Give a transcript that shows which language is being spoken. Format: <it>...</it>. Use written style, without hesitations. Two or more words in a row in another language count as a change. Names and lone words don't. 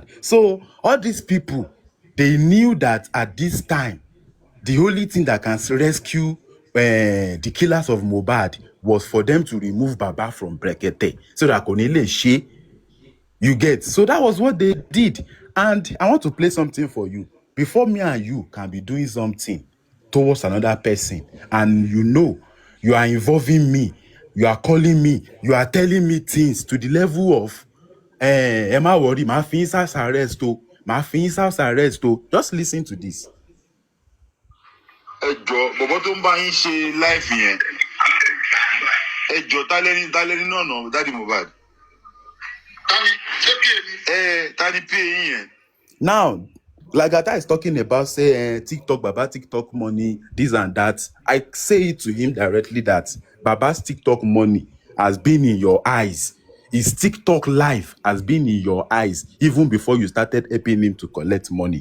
<en>So all these people, they knew that at this time, the only thing that can rescue the killers of Mohbad was for them to remove Baba from Brekete so that Konile She, you get. So that was what they did. And I want to play something for you. Before me and you can be doing something towards another person, and you know you are involving me, you are calling me, you are telling me things to the level of</en> <yo>ẹ má</yo> <en>worry,</en> <yo>màá fi yín</yo> <en>house arrest o,</en> <yo>màá fi yín</yo> <en>house arrest o. Just listen to this.</en> <yo>Ẹ jọ̀ọ́ bọ̀bọ́ tó ń bá yín ṣe life yẹn, ẹ jọ̀ọ́ tálẹ́ni náà Daddy Mohbad. Tani pay yín yẹn.</yo> <en>Now, Lagata is talking about, say, TikTok, Baba TikTok money, this and that. I say it to him directly that Baba's TikTok money has been in your eyes. His TikTok life has been in your eyes even before you started helping him to collect money.</en>